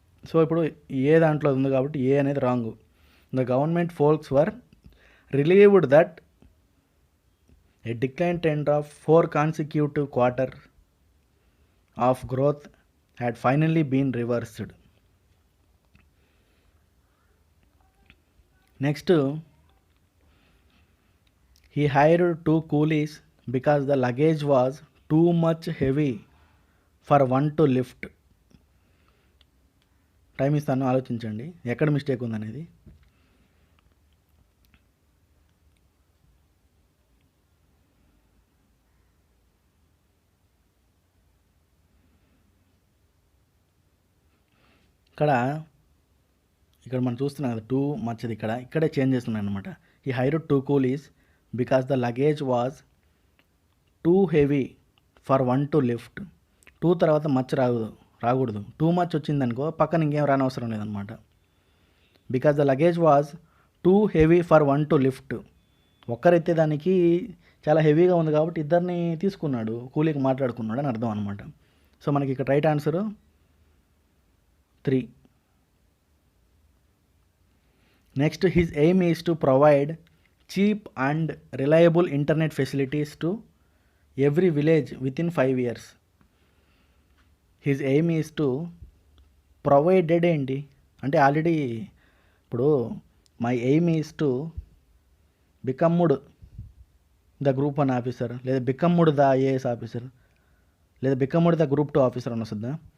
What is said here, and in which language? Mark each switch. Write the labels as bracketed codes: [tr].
[te] So ఇప్పుడు ఏ దాంట్లో ఉంది కాబట్టి ఏ అనేది wrong. [en] The government folks were relieved that a decline trend of 4 consecutive quarter of growth had finally been reversed. Next, he hired 2 coolies because the luggage was too much heavy for one to lift. [te] Time ఇస్తాను, ఆలోచించండి ఎక్కడ mistake ఉందనేది. ఇక్కడ మనం చూస్తున్నాం కదా, 2 మచ్చది ఇక్కడే change చేస్తున్నాను అనమాట. [en] He hire 2 coolies because the luggage was too heavy for 1 to lift. [te] 2 తర్వాత మచ్ రాకూడదు. 2 మచ్ వచ్చిందనుకో పక్కన ఇంకేం రానవసరం లేదనమాట. [en] Because the luggage was too heavy for 1 to lift. [te] ఒక్కరైతే దానికి చాలా హెవీగా ఉంది కాబట్టి ఇద్దరిని తీసుకున్నాడు, కూలీకి మాట్లాడుకున్నాడు అని అర్థం అనమాట. సో మనకి ఇక్కడ right answer 3. [en] Next, his aim is to provide cheap and reliable internet facilities to every village within 5 years. His aim is to provided [te] ఏంటి అంటే ఆల్రెడీ ఇప్పుడు [en] my aim is to become the group 1 officer, లేదా become the IAS officer, లేదా become the group 2 officer [te] అని వస్తుందా?